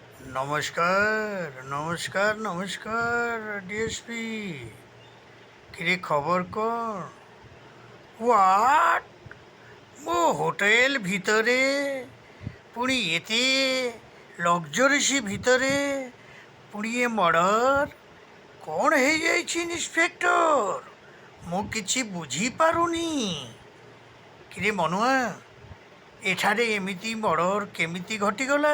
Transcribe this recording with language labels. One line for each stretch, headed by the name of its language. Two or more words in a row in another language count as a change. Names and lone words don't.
Bangla: নমস্কার, নমস্কার, নমস্কার ডিএসপি। কিরে খবর কর? হোয়াট?
Odia: ମୋ ହୋଟେଲ ଭିତରେ ପୁଣି ଏତେ ଲକ୍ଜରିସି ଭିତରେ ପୁଣି ଏ ମର୍ଡର କ'ଣ ହେଇଯାଇଛି ଇନ୍ସପେକ୍ଟର? ମୁଁ କିଛି ବୁଝିପାରୁନି। କିରେ ମନୁଆ, ଏଠାରେ ଏମିତି ମର୍ଡର କେମିତି ଘଟିଗଲା?